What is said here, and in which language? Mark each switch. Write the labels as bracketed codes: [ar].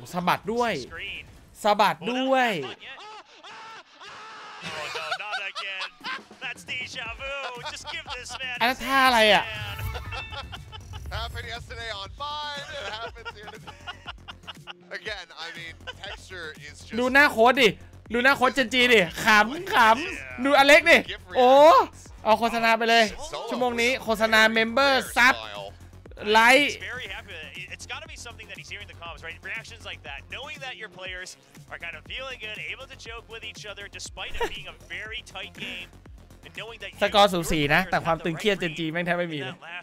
[th] สะบัดด้วยสะบัดด้วย [en] Oh no, not again. That's deja vu. Just give this man. [th] อันนั้นท่าอะไรอ่ะ [en] Happened yesterday on Vine. It happens here today. Again, I mean, Texture is just. [th] ดูหน้าโค้ดดิดูหน้าโค้ด Gen.G ดิขำดูอเล็กดิโอ้เอาโฆษณาไปเลยชั่วโมงนี้โฆษณาเมมเบอร์ซับไลค์ [en] It's got to be something that he's hearing the comms, right? Reactions like that, knowing that your players are kind of feeling good, able to joke with each other, despite it being a very tight game, and knowing that [th] สกอร์0-4นะแต่ความตึงเครียด Gen.G แม่งแทบไม่มีเลย